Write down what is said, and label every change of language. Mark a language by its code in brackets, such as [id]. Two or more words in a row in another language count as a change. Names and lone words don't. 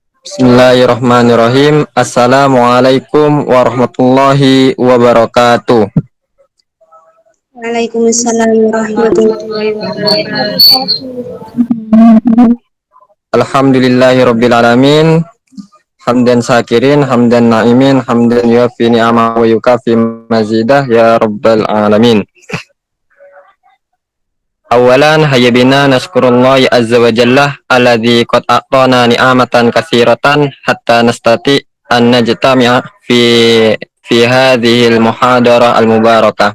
[ar] بسم الله الرحمن الرحيم. السلام عليكم ورحمة الله وبركاته. وعليكم السلام ورحمة الله وبركاته. الحمد لله رب العالمين. حمدا شاكرين حمدا ناعمين حمدا يوافي نعمه ويكافئ مزيده يا رب العالمين. أولا هيا بنا نشكر الله عز وجل الذي قد أعطانا نعما كثيرة حتى نستطيع أن نجتمع في هذه المحاضرة المباركة.